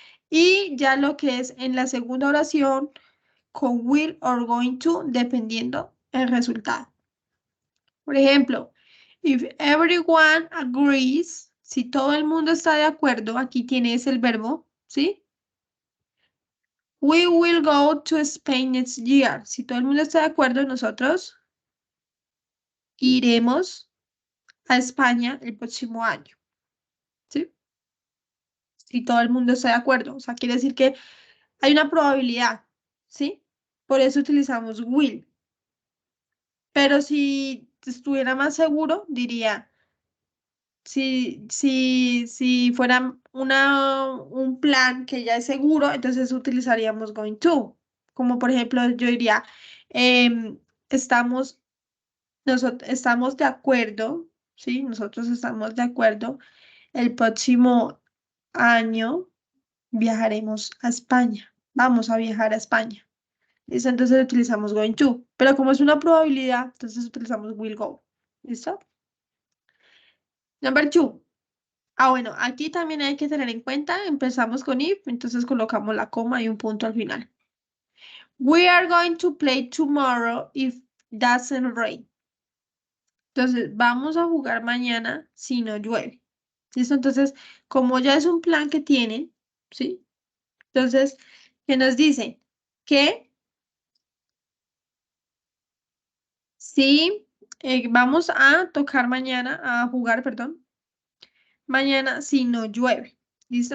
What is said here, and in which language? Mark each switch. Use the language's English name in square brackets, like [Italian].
[Spanish] Y ya lo que es en la segunda oración, con [English] will or going to, [Spanish] dependiendo el resultado. Por ejemplo, [English] if everyone agrees, [Spanish] si todo el mundo está de acuerdo, aquí tienes el verbo, ¿sí? [English] We will go to Spain next year. [Spanish] Si todo el mundo está de acuerdo, nosotros iremos a España el próximo año, ¿sí? Si todo el mundo está de acuerdo. O sea, quiere decir que hay una probabilidad, ¿sí? Por eso utilizamos will. Pero si estuviera más seguro, diría, si fuera un plan que ya es seguro, entonces utilizaríamos going to. Como por ejemplo, yo diría, em, estamos, estamos de acuerdo, ¿sí? Nosotros estamos de acuerdo. El próximo año viajaremos a España. Vamos a viajar a España. ¿Listo? Entonces utilizamos going to. Pero como es una probabilidad, entonces utilizamos will go. ¿Listo? [English] Number two. [Spanish] Ah, bueno, aquí también hay que tener en cuenta, empezamos con if, entonces colocamos la coma y un punto al final. [English] We are going to play tomorrow if doesn't rain. [Spanish] Entonces, vamos a jugar mañana si no llueve. ¿Listo? Entonces, como ya es un plan que tienen, ¿sí? Entonces, ¿qué nos dice? Que sí, vamos a tocar mañana, a jugar, perdón, mañana si no llueve. ¿Listo?